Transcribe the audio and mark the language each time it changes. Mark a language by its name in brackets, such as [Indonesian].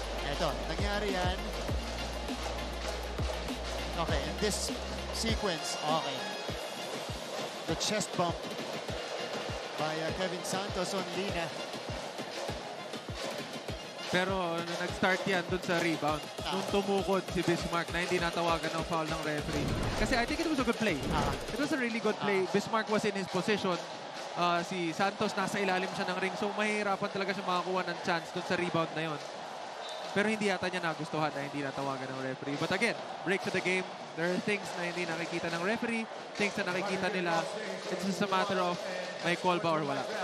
[Filipino] Ito, nangyari yan. [English] Okay, in this sequence, okay. The chest bump by Kevin Santos on Lina. [Filipino] Pero nag-start yan dun sa rebound. Nung tumukod si Bismarck na hindi natawagan ng foul ng referee. [English] Kasi I think it was a good play. It was a really good play. Bismarck was in his position. [Filipino] Si Santos nasa ilalim siya ng ring. So mahihirapan talaga siya makakuha ng chance dun sa rebound na yon. Pero hindi yata niya nagustuhan na hindi natawagan ng referee. [English] But again, break to the game. There are things [Filipino] na hindi nakikita ng referee, [English] things na nakikita nila. It's just a matter of [Filipino] may call ba or wala.